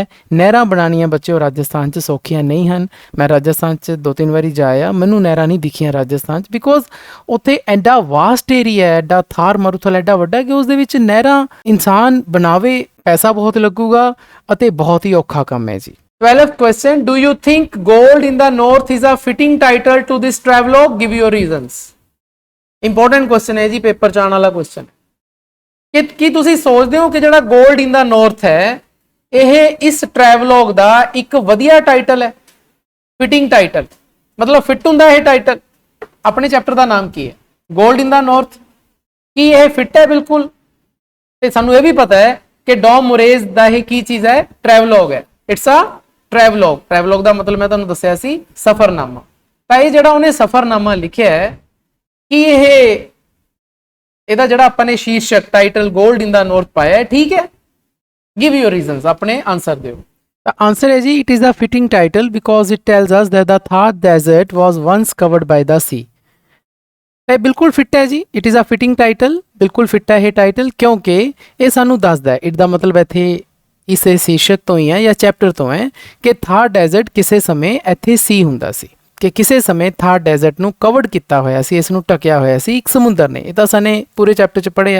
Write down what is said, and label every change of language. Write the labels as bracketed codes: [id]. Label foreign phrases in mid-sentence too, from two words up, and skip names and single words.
[pa] ਨਹਿਰਾਂ ਬਣਾਉਣੀਆਂ ਬੱਚਿਓ ਰਾਜਸਥਾਨ 'ਚ ਸੌਖੀਆਂ ਨਹੀਂ ਹਨ। ਮੈਂ ਰਾਜਸਥਾਨ 'ਚ 2-3 ਵਾਰੀ ਜਾਇਆ, ਮੈਨੂੰ ਨਹਿਰਾਂ ਨਹੀਂ ਦਿਖੀਆਂ ਰਾਜਸਥਾਨ 'ਚ, ਬਿਕੋਜ਼ ਉੱਥੇ ਐਡਾ [en] vast area [pa] ਹੈ, ਐਡਾ ਥਾਰ ਮਾਰੂਥਲ ਐਡਾ ਵੱਡਾ ਕਿ ਉਸ ਦੇ ਵਿੱਚ ਨਹਿਰਾਂ ਇਨਸਾਨ ਬਣਾਵੇ, ਪੈਸਾ ਬਹੁਤ ਲੱਗੂਗਾ ਅਤੇ ਬਹੁਤ ਹੀ ਔਖਾ ਕੰਮ ਹੈ ਜੀ। [en] 12th question, do you think gold in the north is a fitting title to this travelogue? Give your reasons. Important question [pa] ਹੈ ਜੀ, ਪੇਪਰ 'ਚ ਆਉਣ ਵਾਲਾ ਕੁਐਸਚਨ। ਕੀ ਤੁਸੀਂ ਸੋਚਦੇ ਹੋ ਕਿ ਜਿਹੜਾ ਗੋਲਡ ਇਨ ਦਾ ਨਾਰਥ ਹੈ ਇਹ ਇਸ ਟਰੈਵਲੌਗ ਦਾ ਇੱਕ ਵਧੀਆ ਟਾਈਟਲ ਹੈ? [en] fitting title [pa] ਮਤਲਬ ਫਿੱਟ ਹੁੰਦਾ ਇਹ ਟਾਈਟਲ। ਆਪਣੇ ਚੈਪਟਰ ਦਾ ਨਾਮ ਕੀ ਹੈ? ਗੋਲਡ ਇਨ ਦਾ ਨਾਰਥ। ਕੀ ਇਹ ਫਿੱਟ ਹੈ? ਬਿਲਕੁਲ। ਤੇ ਸਾਨੂੰ ਇਹ ਵੀ ਪਤਾ ਹੈ ਕਿ ਡੌਮ ਮੋਰੇਜ਼ ਦਾ ਇਹ ਕੀ ਚੀਜ਼ ਹੈ? ਟਰੈਵਲੌਗ ਹੈ। [en] it's a travelogue. [pa] ਟਰੈਵਲੌਗ ਦਾ ਮਤਲਬ ਮੈਂ ਤੁਹਾਨੂੰ ਦੱਸਿਆ ਸੀ ਸਫ਼ਰਨਾਮਾ। ਤਾਂ ਇਹ ਜਿਹੜਾ ਉਹਨੇ ਸਫ਼ਰਨਾਮਾ ਲਿਖਿਆ ਹੈ, ਕੀ ਇਹਦਾ ਜਿਹੜਾ ਆਪਾਂ ਨੇ ਸ਼ੀਰਸ਼ਕ ਟਾਈਟਲ ਗੋਲਡ ਇਨ ਦਾ ਨਾਰਥ ਪਾਇਆ ਹੈ, ਠੀਕ ਹੈ? [en] give your reasons, [pa] ਆਪਣੇ ਆਨਸਰ ਦਿਓ। [en] The answer [pa] ਹੈ ਜੀ, [en] it is a fitting title because it tells us that the Thar desert was once covered by the sea. [pa] ਇਹ ਬਿਲਕੁਲ ਫਿੱਟ ਹੈ ਜੀ, [en] it is a fitting title, [pa] ਬਿਲਕੁਲ ਫਿੱਟ ਹੈ ਇਹ ਟਾਈਟਲ ਕਿਉਂਕਿ ਇਹ ਸਾਨੂੰ ਦੱਸਦਾ ਹੈ, ਇਟ ਦਾ ਮਤਲਬ ਇੱਥੇ ਇਸ ਸ਼ੀਰਸ਼ਕ ਤੋਂ ਹੀ ਹੈ ਜਾਂ ਚੈਪਟਰ ਤੋਂ ਹੈ ਕਿ ਥਾਰ ਡੈਜ਼ਰਟ ਕਿਸੇ ਸਮੇਂ ਇੱਥੇ ਸੀ ਹੁੰਦਾ ਸੀ, ਕਿ ਕਿਸੇ ਸਮੇਂ ਥਾਰ ਡੈਜ਼ਰਟ ਨੂੰ ਕਵਰਡ ਕੀਤਾ ਹੋਇਆ ਸੀ, ਇਸ ਨੂੰ ਢਕਿਆ ਹੋਇਆ ਸੀ ਇੱਕ ਸਮੁੰਦਰ ਨੇ। ਇਹ ਤਾਂ ਸਾਨੇ ਪੂਰੇ ਚੈਪਟਰ 'ਚ ਪੜ੍ਹਿਆ।